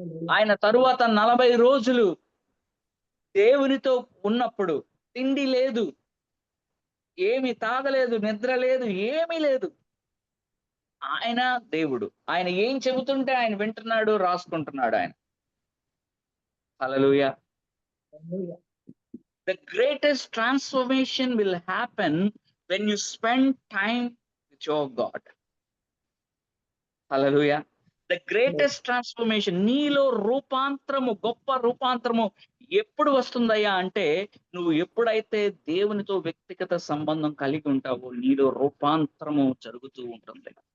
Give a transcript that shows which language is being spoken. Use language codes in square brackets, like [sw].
[te] ఆయన తరువాత 40 రోజులు దేవునితో ఉన్నప్పుడు తిండి లేదు, ఏమి తాగలేదు, నిద్ర లేదు, ఏమీ లేదు. ఆయన దేవుడు. ఆయన ఏం చెబుతుంటే ఆయన వింటున్నాడు, రాసుకుంటున్నాడు ఆయన. హల్లెలూయా. హల్లెలూయా. [en] The greatest transformation will happen when you spend time with your God. Hallelujah. The greatest transformation, [te] నీలో రూపాంతరము, గొప్ప రూపాంతరము ఎప్పుడు వస్తుందయ్యా అంటే, నువ్వు ఎప్పుడైతే దేవునితో వ్యక్తిగత సంబంధం కలిగి ఉంటావో నీలో రూపాంతరము జరుగుతూ ఉంటుంది.